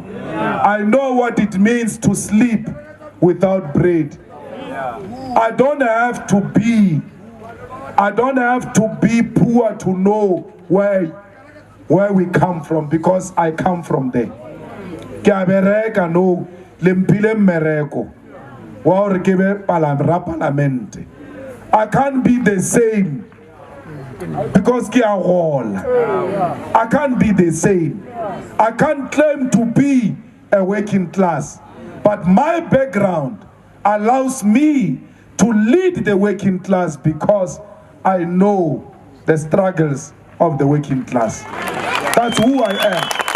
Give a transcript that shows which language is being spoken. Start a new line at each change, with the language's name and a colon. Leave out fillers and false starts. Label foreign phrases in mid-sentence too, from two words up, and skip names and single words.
English: I know what it means to sleep without bread. I don't have to be poor to know where we come from, because I come from there.
Tswana: No lempile mereko wa re ke be parlamente.
English: I can't be the same because
Tswana: ke a gola.
English: I can't be the same. I can't claim to be a working class, but my background allows me to lead the working class because I know the struggles of the working class. That's who I am.